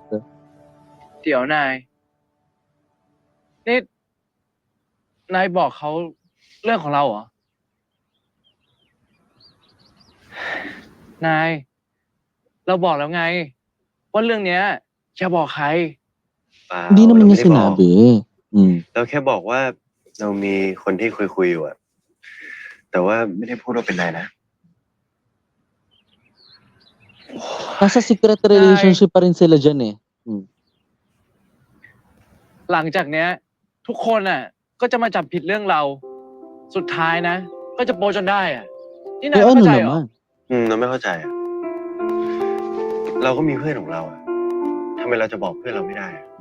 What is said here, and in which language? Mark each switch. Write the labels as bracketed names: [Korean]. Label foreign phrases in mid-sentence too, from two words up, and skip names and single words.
[Thai] เดี๋ยวนายนี่นายบอกเขาเรื่องของเราเหรอ นาย เราบอกแล้วไง ว่าเรื่องเนี้ยอย่าบอกใคร เปล่า [Filipino] Hindi naman [Thai] เรา [Filipino] niya [Thai] ไม่ได้บอก [Filipino] sinabi. Mm. [Thai] เราแค่บอกว่าเรามีคนที่คุยอยู่อะแต่ว่าไม่ได้พูดว่าเป็นนายนะ [Filipino] Nasa [English] secret relationship [Filipino] pa rin sila dyan eh. Mm. [Thai] หลังจากเนี้ย ทุกคนก็จะมาจับผิดเรื่องเรา สุดท้ายนะ ก็จะโปจนได้นี่นาย Eh ไม่ [Filipino] ano [Thai] เข้าใจเหรอ [Filipino] naman? [Thai] เราไม่เข้าใจอะเราก็มีเพื่อนของเราอะทำไมเราจะบอกเพื่อนเราไม่ได้อะ